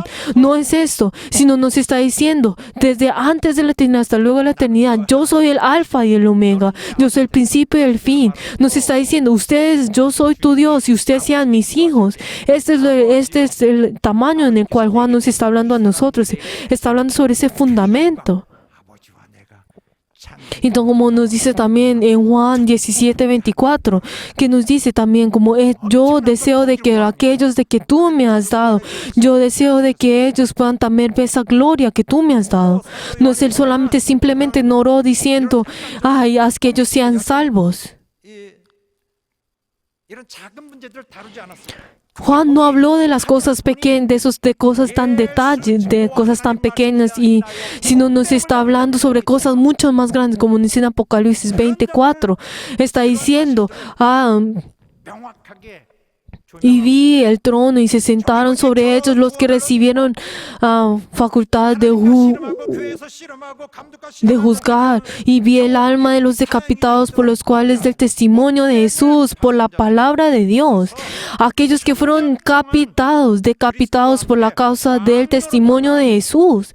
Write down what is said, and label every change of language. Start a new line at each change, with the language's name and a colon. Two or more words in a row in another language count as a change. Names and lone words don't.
Spanish: No es esto, sino nos está diciendo, desde antes de la eternidad hasta luego de la eternidad, yo soy el alfa y el omega, yo soy el principio y el fin. Nos está diciendo, yo soy tu Dios y ustedes sean mis hijos. Este es el tamaño en el cual Juan nos está hablando a nosotros. Está hablando sobre ese fundamento.
Korean: 아버지와 내가
Spanish: Y como nos dice también en Juan 17:24, que nos dice también como yo deseo de que aquellos de que tú me has dado, yo deseo de que ellos puedan también ver esa gloria que tú me has dado. No es él solamente simplemente no oró diciendo, ay, haz que ellos sean salvos.
Korean: 이런 작은 문제들을 다루지 않았어요.
Spanish: Juan no habló de las cosas pequeñas, de cosas tan detalles, de cosas tan pequeñas, sino nos está hablando sobre cosas mucho más grandes, como dice en Apocalipsis 24. Está diciendo,
Korean: 명확하게
Spanish: y vi el trono y se sentaron sobre ellos los que recibieron facultad de juzgar, y vi el alma de los decapitados por los cuales del testimonio de Jesús, por la palabra de Dios, aquellos que fueron decapitados por la causa del testimonio de Jesús.